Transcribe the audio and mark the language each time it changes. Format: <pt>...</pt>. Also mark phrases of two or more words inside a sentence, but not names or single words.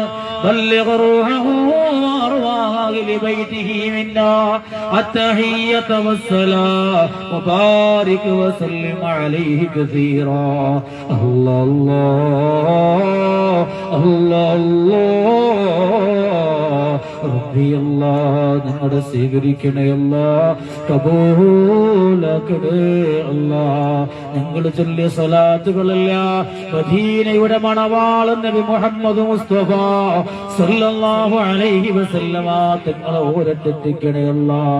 <ar>بلغ روحه وأرواح لبيته منا التحية والسلام وبارك وسلم عليه كثيرا. الله الله الله الله ربي الله</ar> <ml>ഞങ്ങളുടെ സ്വീകരിക്കണേ അല്ലാഹ്, കബൂലാക്കണേ അല്ലാഹ്. ഞങ്ങൾ ചൊല്ലിയ സ്വലാത്തുകളെല്ലാം മദീനയുടെ മണവാളൻ നബി മുഹമ്മദ് മുസ്തഫ</ml> <ar>صلى الله عليه وسلم</ar> <ml>തങ്ങളെ ഓരത്തെത്തിക്കണേ അല്ലാഹ്.</ml>